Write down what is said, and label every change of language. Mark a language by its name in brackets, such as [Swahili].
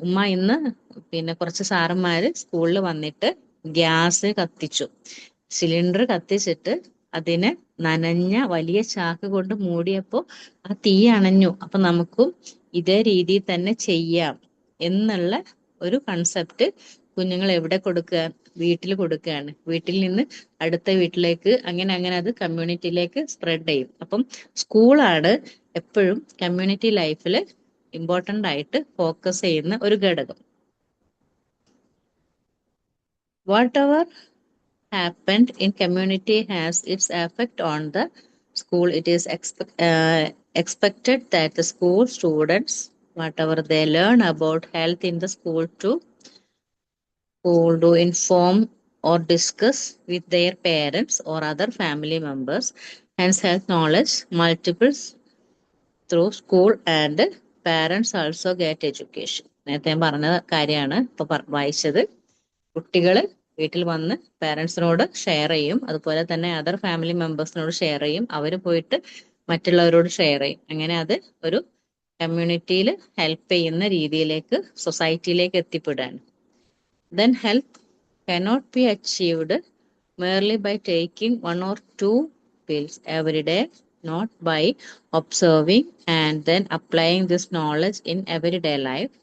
[Malayalam] ഉമ്മ ഇന്ന് പിന്നെ കുറച്ച് സാറന്മാര് സ്കൂളിൽ വന്നിട്ട് ഗ്യാസ് കത്തിച്ചു, സിലിണ്ടർ കത്തിച്ചിട്ട് അതിനെ നനഞ്ഞ വലിയ ചാക്ക് കൊണ്ട് മൂടിയപ്പോ ആ തീ അണഞ്ഞു, അപ്പൊ നമുക്കും ഇതേ രീതിയിൽ തന്നെ ചെയ്യാം എന്നുള്ള ഒരു കൺസെപ്റ്റ് കുഞ്ഞുങ്ങൾ എവിടെ കൊടുക്കുക, വീട്ടിൽ കൊടുക്കുകയാണ്. വീട്ടിൽ നിന്ന് അടുത്ത വീട്ടിലേക്ക്, അങ്ങനെ അത് കമ്മ്യൂണിറ്റിയിലേക്ക് സ്പ്രെഡ് ചെയ്യും. അപ്പം സ്കൂളാണ് എപ്പോഴും കമ്മ്യൂണിറ്റി ലൈഫിൽ ഇമ്പോർട്ടൻ്റ് ആയിട്ട് ഫോക്കസ് ചെയ്യുന്ന ഒരു ഘടകം. [English] Whatever happened in community has its effect on the school. It is expected that the school students, whatever they learn about health in the school to inform or discuss with their parents or other family members. Hence, health knowledge multiples through school, and parents also get education. [Malayalam] നേരത്തെ പറഞ്ഞ കാര്യമാണ് ഇപ്പൊ വായിച്ചത്. കുട്ടികൾ വീട്ടിൽ വന്ന് പാരൻസിനോട് share ചെയ്യും, അതുപോലെ തന്നെ അതർ ഫാമിലി മെമ്പേഴ്സിനോട് ഷെയർ ചെയ്യും, അവർ പോയിട്ട് മറ്റുള്ളവരോട് ഷെയർ ചെയ്യും. അങ്ങനെ അത് ഒരു കമ്മ്യൂണിറ്റിയിൽ ഹെൽപ്പ് ചെയ്യുന്ന രീതിയിലേക്ക്, സൊസൈറ്റിയിലേക്ക് എത്തിപ്പെടാണ്. [English] Then health cannot be achieved merely by taking 1 or 2 pills every day, not by observing and then applying this knowledge in everyday life.